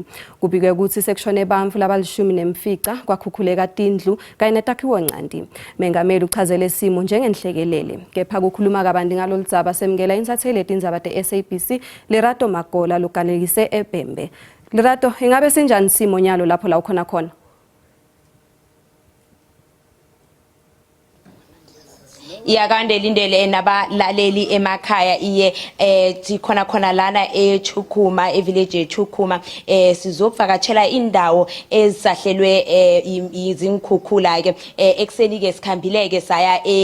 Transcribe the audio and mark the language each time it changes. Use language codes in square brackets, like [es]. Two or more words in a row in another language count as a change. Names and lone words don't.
[ss] Kubikwe ukuthi sekushone bantfu labalishumi nemfica kwakhukhuleka tindlu kanye netakhiwo encane. Mengameli uchazele isimo njengenhlekelele. Kepha kukhuluma kabanti ngaloludzaba semukela insatheli yetindzaba te-SABC Lerato Magola loganekise eBhembe. Lerato, ingabe sinjani isimo nyalo lapho la ukhona khona? [zu] Iyakande lindele nabalaleli emakhaya iye khona lana eChukuma evillage eChukuma sizokuvakatshela indawo ezisahlelwe izinkhukhula ke ekseni ke sikhambile ke saya